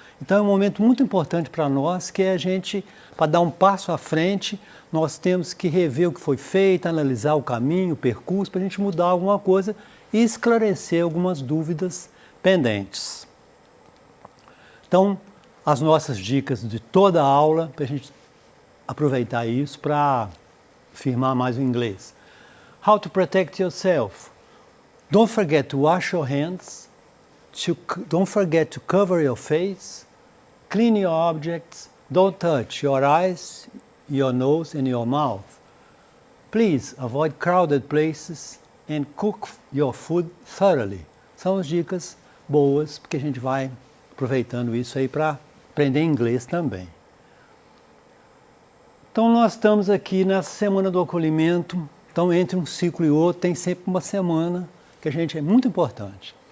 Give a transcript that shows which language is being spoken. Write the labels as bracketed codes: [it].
[pt] Então é um momento muito importante para nós, que é para dar um passo à frente, nós temos que rever o que foi feito, analisar o caminho, o percurso, para a gente mudar alguma coisa e esclarecer algumas dúvidas pendentes. Então, as nossas dicas de toda a aula, para a gente aproveitar isso para firmar mais o inglês. [en] How to protect yourself. Don't forget to wash your hands. Don't forget to cover your face. Clean your objects. Don't touch your eyes, your nose and your mouth. Please avoid crowded places and cook your food thoroughly. [pt] São as dicas boas, porque a gente vai aproveitando isso aí para aprender inglês também. Então nós estamos aqui nessa semana do acolhimento. Então entre um ciclo e outro tem sempre uma semana que é muito importante.